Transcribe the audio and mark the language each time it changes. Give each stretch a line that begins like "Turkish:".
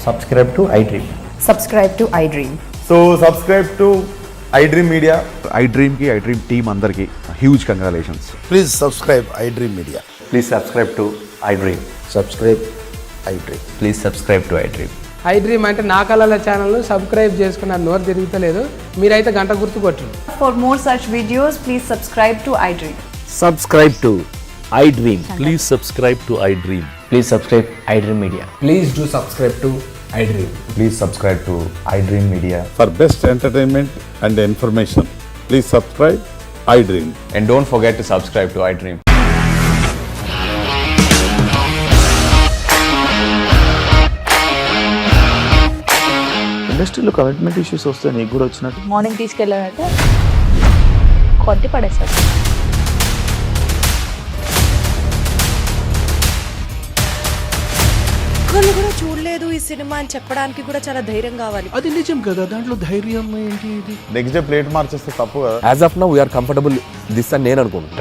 English: Subscribe to iDream. Subscribe to iDream. So subscribe to iDream Media. iDream ki iDream team andarki huge congratulations. Please subscribe iDream Media. Please subscribe to iDream. Subscribe iDream. Please subscribe to iDream.
Telugu: iDream అంటే నా కళల channel subscribe చేసుకున్న నోరు తిరుగుతలేదు, మీరైతే గంట గుర్తు కొట్టండి.
English: For more such videos, please subscribe to iDream. Subscribe to iDream. Please subscribe to iDream. Please subscribe iDream Media. Please do subscribe to iDream. Please subscribe to iDream Media. For best entertainment and information, please subscribe iDream. And don't forget to subscribe to iDream.
Telugu: ఇండస్ట్రీలో commitment issues వస్తే నీకు కూడా వచ్చినట్టు? Morning తీసుకెళ్ళాలంటే కొట్టి పడేస్తారు. ఒక్కళ్ళు కూడా చూడలేదు ఈ సినిమా అని చెప్పడానికి కూడా చాలా ధైర్యం కావాలి. అది నిజం కదా, దాంట్లో ధైర్యం ఏంటి? ఇది నెక్స్ట్ డే ప్లేట్ మార్చేస్తే తప్పు కదా.
English: As of now, we are comfortable this
Telugu: అని నేను అనుకుంటున్నాను.